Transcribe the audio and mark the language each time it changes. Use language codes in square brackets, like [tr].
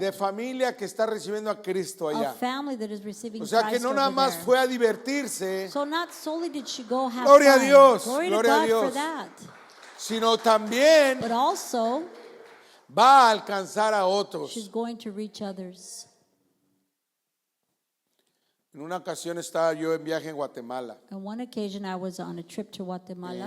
[es] de familia que está recibiendo a Cristo allá. [en] of family that is receiving [es] O sea que [en] Christ [es] no nada [en] over [es] más [en] there. [es] fue a divertirse, [en] So not solely did she go have [es] Gloria a [en] fun, [es] Dios, [en] glory [es] gloria a [en] to God [es] Dios. [en] for that, [es] sino también [en] but also [es] va a alcanzar a otros. [en] she's going to reach others. [es] En una ocasión estaba yo en viaje en Guatemala, [en] On one occasion, I was on a trip to Guatemala